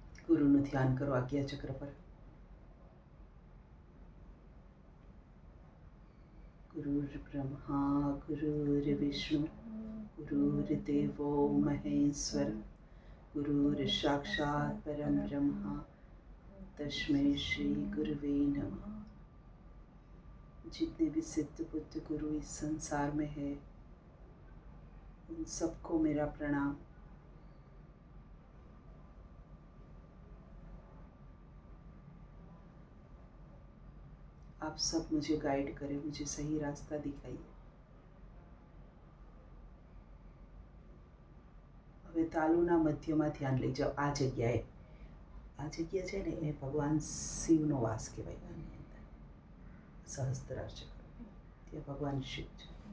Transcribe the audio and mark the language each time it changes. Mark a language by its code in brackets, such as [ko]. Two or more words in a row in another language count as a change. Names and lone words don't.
[gu] ગુરુનું ધ્યાન કરો આજ્ઞા ચક્ર પર. [sa] गुरुर ब्रह्मा गुरुर विष्णु गुरुर्देवो महेश्वर गुरुर साक्षात परम ब्रह्मा तस्मै श्री गुरुवे नमः. [hi] जितने भी सिद्ध बुद्ध गुरु इस संसार में है उन सबको मेरा प्रणाम. आप सब मुझे गाइड करें, मुझे सही रास्ता दिखाइए. [gu] હવે તાલુના મધ્યમાં ધ્યાન લઈ જાઓ. આ જગ્યા છે ને એ ભગવાન શિવનો વાસ કહેવાય. આની અંદર સહસ્ત્રાર ચક્ર, ત્યાં ભગવાન શિવ છે.